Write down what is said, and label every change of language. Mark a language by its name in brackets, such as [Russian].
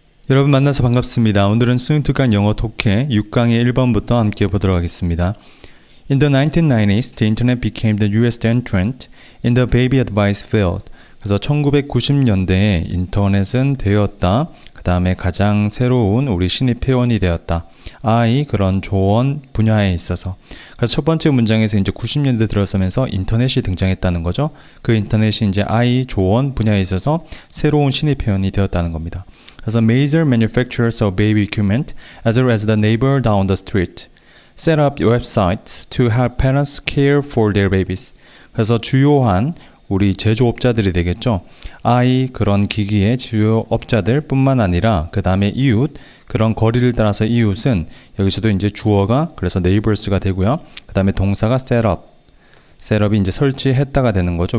[Korean] 여러분 만나서 반갑습니다. 오늘은 스윙투강 영어 독해 6강의 1번부터 함께 보도록 하겠습니다. [English] In the 1990s, the internet became the newest entrant in the baby advice field. [Korean] 그래서 1990년대에 인터넷은 되었다. 그 다음에 가장 새로운 우리 신입 회원이 되었다. 아이 그런 조언 분야에 있어서. 그래서 첫 번째 문장에서 이제 90년대 들어서면서 인터넷이 등장했다는 거죠. 그 인터넷이 이제 아이 조언 분야에 있어서 새로운 신입 회원이 되었다는 겁니다. 그래서 [English] major manufacturers of baby equipment, as well as the neighbor down the street, set up websites to help parents care for their babies. [Korean] 그래서 주요한 우리 제조업자들이 되겠죠. 아이 그런 기기의 주요 업자들 뿐만 아니라 그 다음에 이웃 그런 거리를 따라서 이웃은 여기서도 이제 주어가 그래서 neighbors가 되고요. 그 다음에 동사가 set up. 셋업이 이제 설치했다가 되는 거죠.